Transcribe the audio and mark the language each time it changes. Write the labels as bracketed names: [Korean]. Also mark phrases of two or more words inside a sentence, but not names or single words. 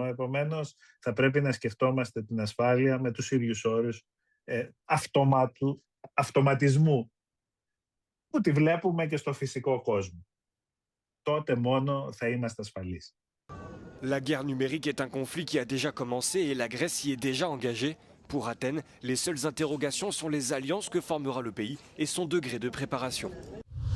[Greek] Επομένως, θα πρέπει να σκεφτόμαστε την ασφάλεια με τους ίδιους όρους αυτοματισμού που τη βλέπουμε και στο φυσικό κόσμο. Τότε μόνο θα είμαστε ασφαλείς. [French] La guerre numérique est un conflit qui a déjà commencé et la Grèce y est déjà engagée. Pour Athènes, les seules interrogations sont les alliances que formera le pays et son degré de préparation.